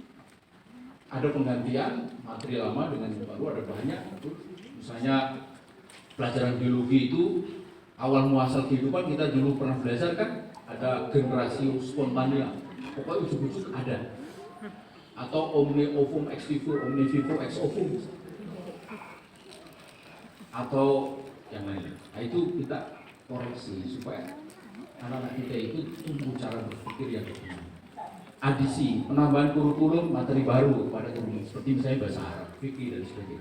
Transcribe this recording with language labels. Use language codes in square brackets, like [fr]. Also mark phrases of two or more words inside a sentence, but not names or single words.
[id] Ada penggantian materi lama dengan yang baru, ada banyak. Misalnya pelajaran biologi itu awal muasal kehidupan kita dulu pernah belajar kan, ada generasi spontania. Pokoknya ujuk-ujuk ada. Atau [la] omni ovum ex vivo, omni vivo ex ovum, [id] atau yang lain. Nah itu kita koreksi supaya anak-anak kita itu tumbuh cara berpikir yang benar. Adisi, penambahan kurikulum materi baru kepada kurikulum seperti misalnya bahasa Arab, fikih dan sebagainya.